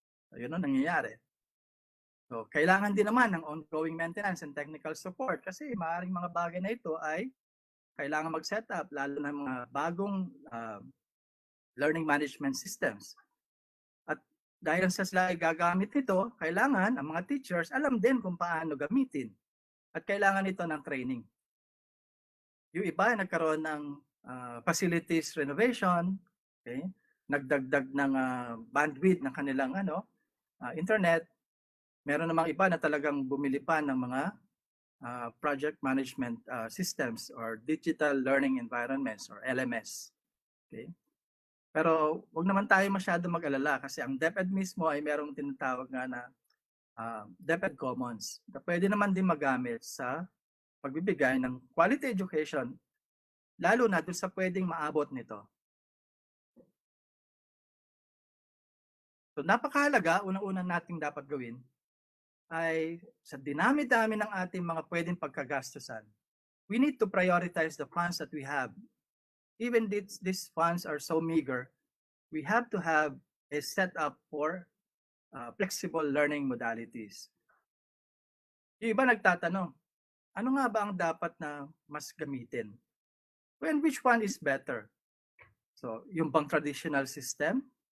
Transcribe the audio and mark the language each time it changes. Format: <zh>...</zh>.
<tl>So, yun ang nangyayari. So, kailangan din naman ng</tl> <en>ongoing maintenance and technical support</en> <tl>kasi maaaring mga bagay na ito ay kailangan mag-set up, lalo na mga bagong learning management systems. At dahil sa sila ay gagamit ito, kailangan ang mga teachers alam din kung paano gamitin. At kailangan ito ng training. Yung iba nagkaroon ng facilities renovation, okay? Nagdagdag ng bandwidth ng kanilang internet. Meron namang iba na talagang bumili pa ng mga project management systems or digital learning environments or LMS. Okay? Pero wag naman tayo masyado mag-alala kasi ang DepEd mismo ay merong tinatawag nga na DepEd Commons na pwede naman din magamit sa pagbibigay ng quality education, lalo na doon sa pwedeng maabot nito. So napakahalaga, unang-unang nating dapat gawin ay sa dinami-dami ng ating mga pwedeng pagkagastusan,</tl> <en>we need to prioritize the funds that we have. Even these funds are so meager, we have to have a setup for flexible learning modalities.</en> <tl>Yung iba nagtatanong, ano nga ba ang dapat na mas gamitin?</tl> <en>Well, which one is better? So,</en> <tl>yung bang</tl> <en>traditional system?</en>